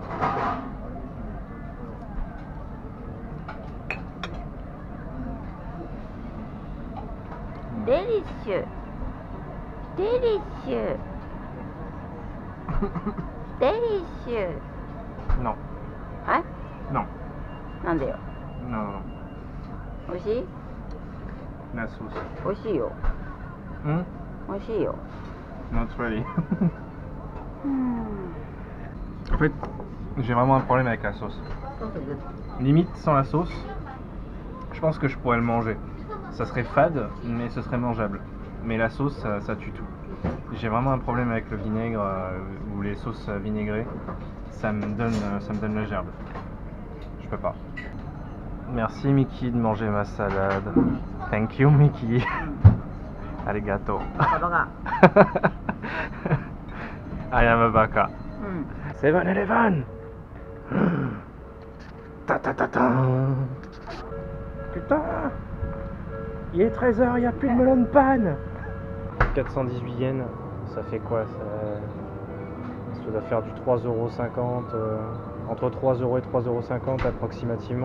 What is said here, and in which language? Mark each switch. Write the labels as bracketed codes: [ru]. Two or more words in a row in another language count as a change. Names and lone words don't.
[fr] Délicieux. Délicieux. Délicieux. Non. Hein? Non. [ja] なんでよ。 [fr] Non. [ja] 美味しい？ [fr] La sauce. [ja] 美味しいよ。美味しいよ。 [en] Not really. [fr] En fait, j'ai vraiment un problème avec la sauce. Limite, sans la sauce, je pense que je pourrais le manger. Ça serait fade, mais ce serait mangeable. Mais la sauce, ça tue tout. J'ai vraiment un problème avec le vinaigre ou les sauces vinaigrées. Ça me donne le gerbe. Je peux pas. Merci Mickey de manger ma salade. [en] Thank you Mickey. Arigato. I am a baka. [fr] 7-Eleven. Ta ta ta ta. Putain. Il est 13h, il n'y a plus de melon de panne. 418 yens, ça fait quoi? Ça doit faire du 3,50€, entre 3€ et 3,50€ approximativement.